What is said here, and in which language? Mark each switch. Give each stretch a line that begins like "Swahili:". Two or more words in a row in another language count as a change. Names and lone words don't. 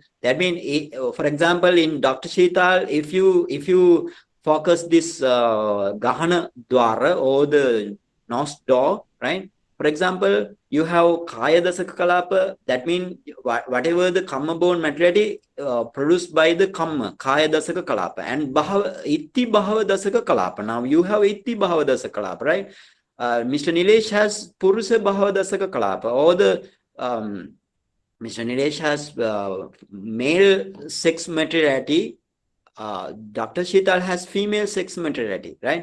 English: That means, for example, in Dr. Sheetal, if you focus this
Pali: Gahana Dwara
English: or the nose door, right? For example, you have
Pali: Kaya Dasaka Kalapa,
English: that means whatever the Kamma borne materiality produced by the Kamma,
Pali: Kaya Dasaka Kalapa,
English: and
Pali: Itti Bhava Dasaka Kalapa.
English: Now you have
Pali: Itti Bhava Dasaka Kalapa,
English: right? Mr. Nilesh has
Pali: Purusha Bhava Dasaka Kalapa,
English: or the Mr. Nilesh has male sex materiality. Dr. Sheetal has female sex materiality, right?